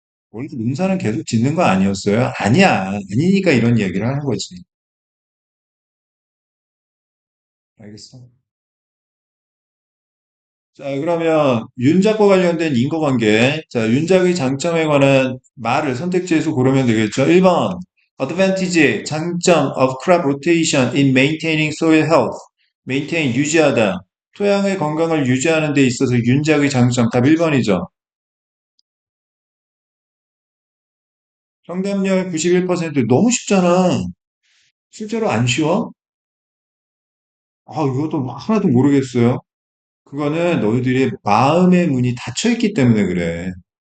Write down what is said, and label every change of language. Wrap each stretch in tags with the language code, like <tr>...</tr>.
<ko>원래 농사는 계속 짓는 거 아니었어요? 아니야. 아니니까 이런 이야기를 하는 거지. 알겠어? 자, 그러면 윤작과 관련된 인과관계. 자, 윤작의 장점에 관한 말을 선택지에서 고르면 되겠죠. 1번.</ko> <en>advantage, 장점 of crop rotation in maintaining soil health.</en> <ko>maintain, 유지하다. 토양의 건강을 유지하는 데 있어서 윤작의 장점. 답 1번이죠. 정답률 91%. 너무 쉽잖아. 실제로 안 쉬워? 아, 이것도 하나도 모르겠어요. 그거는 너희들이 마음의 문이 닫혀 있기 때문에 그래.</ko>